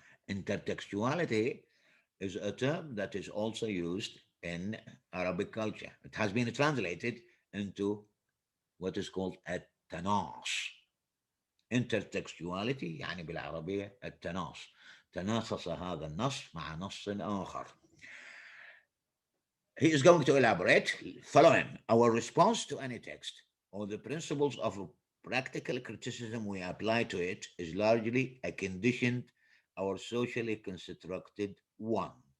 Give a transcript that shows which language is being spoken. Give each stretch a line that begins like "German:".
English: Intertextuality is a term that is also used in Arabic culture. It has been translated into what is called التناص.
Arabic: Intertextuality يعني بالعربية التناص. تناصص هذا النص مع نص آخر.
English: He is going to elaborate. Follow him. Our response to any text or the principles of practical criticism we apply to it is largely a conditioned or socially constructed one.